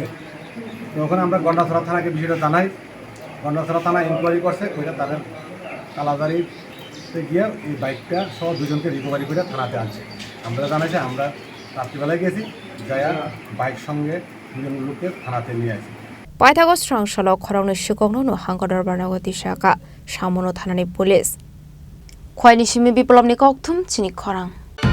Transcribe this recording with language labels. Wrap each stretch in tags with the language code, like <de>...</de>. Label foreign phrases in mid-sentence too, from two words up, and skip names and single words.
<bn>তো ওখানে আমরা গন্ডাছড়া থানাকে বিষয়টা জানাই। গন্ডাছড়া থানা ইনকোয়ারি করছে, ওইটা তাদের কালাজারিতে গিয়ে এই বাইকটা সহ দুজনকে রিকভারি করে থানাতে আনছে। আমরা জানাইছে আমরা রাত্রিবেলায় গেছি, যায়া বাইক সঙ্গে দুজন লোককে থানাতে নিয়ে আসি।</bn> <trp>Paithagos Srangshala Khorongni Shikogno no Hangodar Barnagoti Shaka Samono Thanani Police Khwaini Shimi Biplobni Kokthum Chini Khorang</trp>